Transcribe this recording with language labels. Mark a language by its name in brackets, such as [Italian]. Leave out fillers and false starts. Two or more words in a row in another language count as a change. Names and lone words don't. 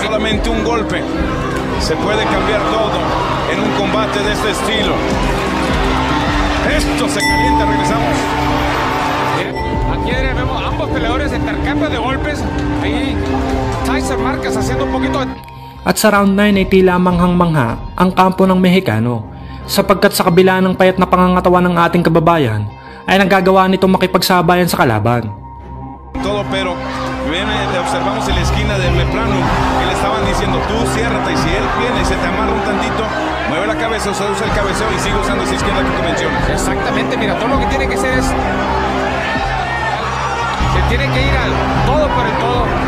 [Spanish] Solamente un golpe se puede cambiar todo en un combate de este estilo. Esto se calienta, regresamos. Aquí vemos ambos peleadores intercambio de golpes. Ahí Tyson Márquez haciendo un poquito de... [Filipino] At sa round 9 ay tila manghang-mangha ang kampo ng Mexicano sapagkat sa kabila ng payat na pangangatawan ng ating kababayan ay nagagawa nitong makipagsabayan sa kalaban. [Spanish] Todo, pero observamos en la esquina de Mepranam que le estaban diciendo tú ciérrate, y si él viene y se te amarra un tantito, mueve la cabeza, usa el cabeceo y sigue usando esa izquierda que tú mencionas. Exactamente, mira, todo lo que tiene que hacer es se tiene que ir al todo por el todo.